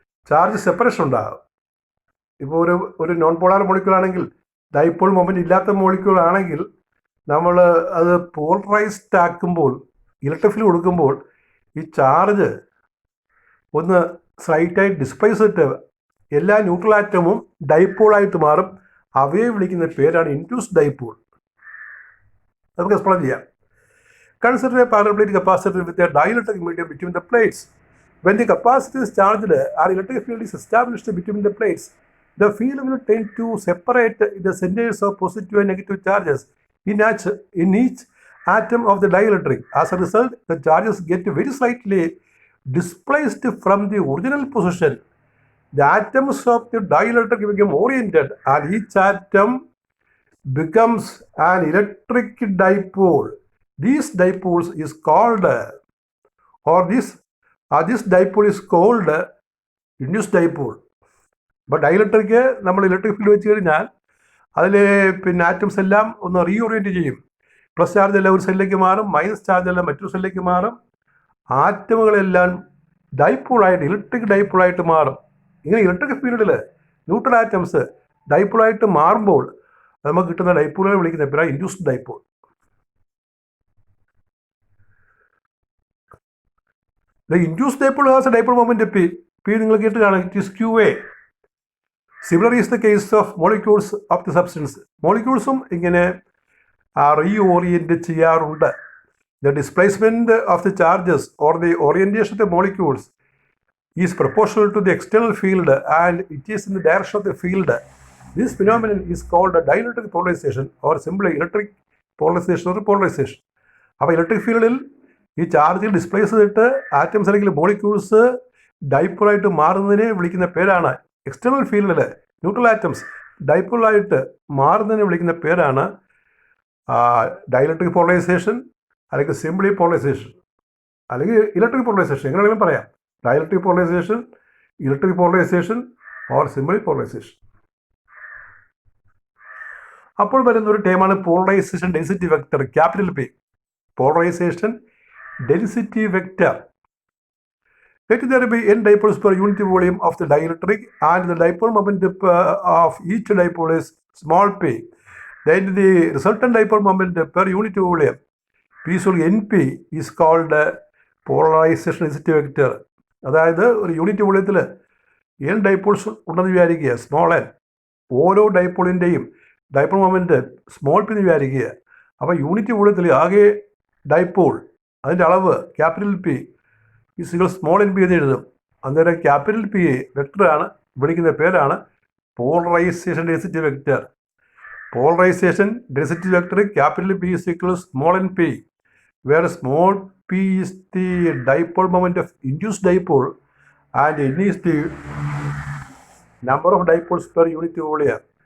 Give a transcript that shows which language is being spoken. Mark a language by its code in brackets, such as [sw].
[ml] Charge separation ഉണ്ടാകും. ഇപ്പോൾ ഒരു നോൺ പോളാർ മോളിക്യൂൾ ആണെങ്കിൽ, ഡൈപോൾ മൊമെൻ്റ് ഇല്ലാത്ത മോളിക്യൂൾ ആണെങ്കിൽ, നമ്മൾ അത് പോളറൈസ്ഡ് ആക്കുമ്പോൾ, ഇലക്ട്രിക് ഫീൽഡ് കൊടുക്കുമ്പോൾ ഈ ചാർജ് ഒന്ന് സ്ലൈറ്റായി ഡിസ്പ്ലേസ് ചെയ്തിട്ട് എല്ലാ ന്യൂട്രൽ ആറ്റവും ഡൈപോളായിട്ട് മാറും. അവയെ വിളിക്കുന്ന പേരാണ് ഇൻഡ്യൂസ്ഡ് ഡൈപോൾ. നമുക്ക് എക്സ്പ്ലെയിൻ ചെയ്യാം. [en] Consider a parallel plate capacitor with a dielectric medium between the plates. When the capacitor is charged, our electric field is established between the plates. The field will tend to separate the centers of positive and negative charges in each atom of the dielectric. As a result, the charges get very slightly displaced from the original position. The atoms of the dielectric become oriented, and each atom becomes an electric dipole. These dipoles is called, this dipole is called induced dipole. [ml] അപ്പോൾ ഡൈലക്ട്രിക്ക് നമ്മൾ electric field വെച്ച് കഴിഞ്ഞാൽ അതിൽ atoms എല്ലാം ഒന്ന് reorient ചെയ്യും. Plus charge എല്ലാം ഒരു സെല്ലിലേക്ക് മാറും, മൈനസ് ചാർജ് എല്ലാം മറ്റൊരു സെല്ലിലേക്ക് മാറും. ആറ്റമുകളെല്ലാം ഡൈപോളായിട്ട്, ഇലക്ട്രിക് ഡൈപോളായിട്ട് മാറും. ഇങ്ങനെ ഇലക്ട്രിക് ഫീൽഡിൽ ന്യൂട്രൽ ആറ്റംസ് ഡൈപോളായിട്ട് മാറുമ്പോൾ നമുക്ക് കിട്ടുന്ന ഡൈപോളുകളെ വിളിക്കുന്ന പേരാണ് induced dipole. [en] The induced dipole has a dipole moment P. P [ml] നിങ്ങൾ കേട്ട് കാണാം. [en] It is QA. Similar is the case of molecules of the substance. [ml] മോളിക്യൂൾസും ഇങ്ങനെ റീഓറിയൻറ്റ് ചെയ്യാറുണ്ട്. [en] The displacement of the charges or the orientation of the molecules is proportional to the external field and it is in the direction of the field. This phenomenon is called a dielectric polarization or simply electric polarization or polarization. [ml] അപ്പോൾ electric ഫീൽഡിൽ ഈ ചാർജിൽ displace ചെയ്തിട്ട് atoms അല്ലെങ്കിൽ molecules ഡൈപോളായിട്ട് മാറുന്നതിനെ വിളിക്കുന്ന പേരാണ്, external ഫീൽഡിൽ neutral atoms ഡൈപോളായിട്ട് മാറുന്നതിനെ വിളിക്കുന്ന പേരാണ് ഡൈലക്ട്രിക് പോളറൈസേഷൻ അല്ലെങ്കിൽ സിംപ്ലി പോളറൈസേഷൻ അല്ലെങ്കിൽ ഇലക്ട്രിക് പോളറൈസേഷൻ. എങ്ങനെയാണെങ്കിലും പറയാം. [en] Dielectric polarisation, electric polarisation or simply polarisation. [ml] അപ്പോൾ വരുന്നൊരു ടേമാണ് polarisation density vector, capital P. Polarisation density vector. [en] Let there be n dipoles per unit volume of the dielectric, and the dipole moment of each dipole is small p. Then the resultant dipole moment per unit volume, P is np, is called polarization density vector. [ml] അതായത് ഒരു unit വോളിയത്തിൽ n dipoles ഉണ്ടെന്ന് വിചാരിക്കുക, small n. ഓരോ ഡൈപോളിൻ്റെയും dipole moment small P എന്ന് വിചാരിക്കുക. അപ്പോൾ unit വോളിയത്തിൽ ആകെ ഡൈപോൾ അതിൻ്റെ അളവ് capital P [en] is small n p [ml] എന്ന് എഴുതും. അന്നേരം ക്യാപിറ്റൽ പി വെക്ടറാണ്, വിളിക്കുന്ന പേരാണ് polarisation density vector. [en] Polarization density vector capital P is equal to small n p, where small p is the dipole moment of induced dipole and n is the number of dipoles per unit volume.